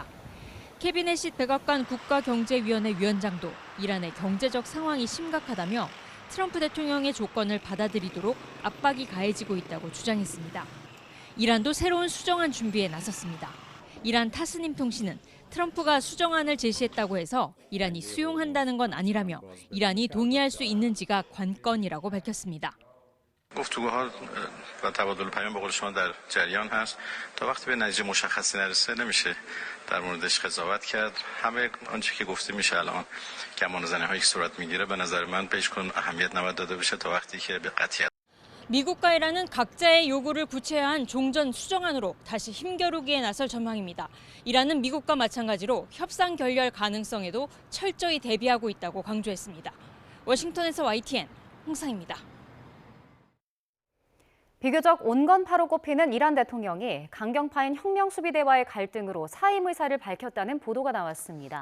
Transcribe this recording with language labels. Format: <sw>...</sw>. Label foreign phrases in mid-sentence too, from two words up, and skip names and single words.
<ko>캐비넷이 백악관 국가경제위원회 위원장도 이란의 경제적 상황이 심각하다며 트럼프 대통령의 조건을 받아들이도록 압박이 가해지고 있다고 주장했습니다. 이란도 새로운 수정안 준비에 나섰습니다. 이란 타스님 통신은 트럼프가 수정안을 제시했다고 해서 이란이 수용한다는 건 아니라며 이란이 동의할 수 있는지가 관건이라고 밝혔습니다.</ko> <fa>گفتگوها و تبادل پیام به قول شما در جریان هست تا وقتی به نتیجه مشخصی نرسه نمیشه در موردش قضاوت کرد همه آنچه که گفته میشه الان گمانه‌زنی‌هایی که صورت میگیره به نظر من بهش کن اهمیت نباید داده بشه تا وقتی که به قطعیت</fa> <ko>미국과 이란은 각자의 요구를 구체화한 종전 수정안으로 다시 힘겨루기에 나설 전망입니다. 이란은 미국과 마찬가지로 협상 결렬 가능성에도 철저히 대비하고 있다고 강조했습니다. 워싱턴에서 YTN 홍상입니다. 비교적 온건파로 꼽히는 이란 대통령이 강경파인 혁명수비대와의 갈등으로 사임 의사를 밝혔다는 보도가 나왔습니다.</ko>